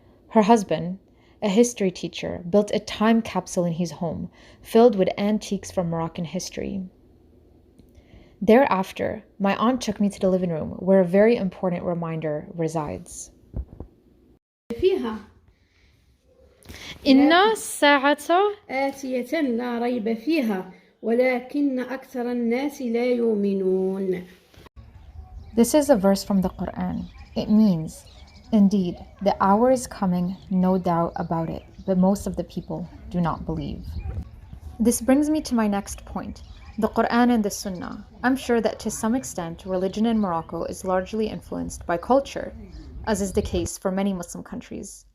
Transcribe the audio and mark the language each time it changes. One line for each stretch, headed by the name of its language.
English: Her husband, a history teacher, built a time capsule in his home filled with antiques from Moroccan history. Thereafter, my aunt took me to the living room where a very important reminder resides.
Arabic: فيها إن الساعة آتية لا ريب فيها ولكن أكثر الناس لا يؤمنون.
English: This is a verse from the Quran. It means, indeed, the hour is coming, no doubt about it, but most of the people do not believe. This brings me to my next point, the Quran and the Sunnah. I'm sure that to some extent, religion in Morocco is largely influenced by culture, as is the case for many Muslim countries.